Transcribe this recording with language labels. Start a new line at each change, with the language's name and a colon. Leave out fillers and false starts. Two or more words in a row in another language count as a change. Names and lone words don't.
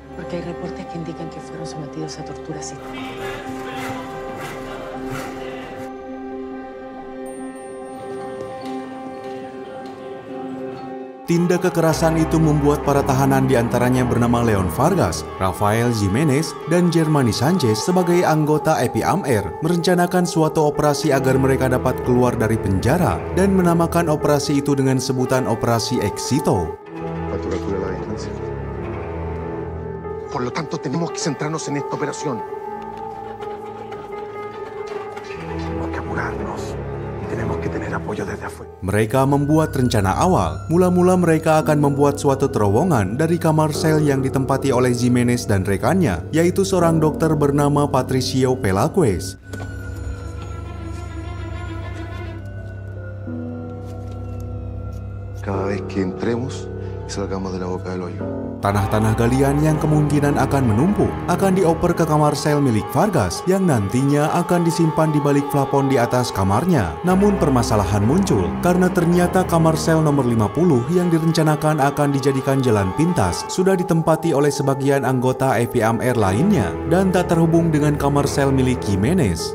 Indonesian: Tindak kekerasan itu membuat para tahanan diantaranya bernama Leon Vargas, Rafael Jimenez, dan Germani Sanchez sebagai anggota FIMR merencanakan suatu operasi agar mereka dapat keluar dari penjara dan menamakan operasi itu dengan sebutan Operasi Éxito.
Spanish: Por lo tanto, tenemos que centrarnos en esta operación. Tenemos que apurarnos. Tenemos que tener apoyo desde afuera.
Indonesian: Mereka membuat rencana awal. Mula-mula mereka akan membuat suatu terowongan dari kamar sel yang ditempati oleh Jimenez dan rekannya, yaitu seorang dokter bernama Patricio Pelaquez.
Spanish: Cada vez que entremos, Salgamos de la boca del hoyo.
Indonesian: Tanah-tanah galian yang kemungkinan akan menumpuk akan dioper ke kamar sel milik Vargas yang nantinya akan disimpan di balik plafon di atas kamarnya. Namun permasalahan muncul karena ternyata kamar sel nomor 50 yang direncanakan akan dijadikan jalan pintas sudah ditempati oleh sebagian anggota FIMR lainnya dan tak terhubung dengan kamar sel milik Jimenez.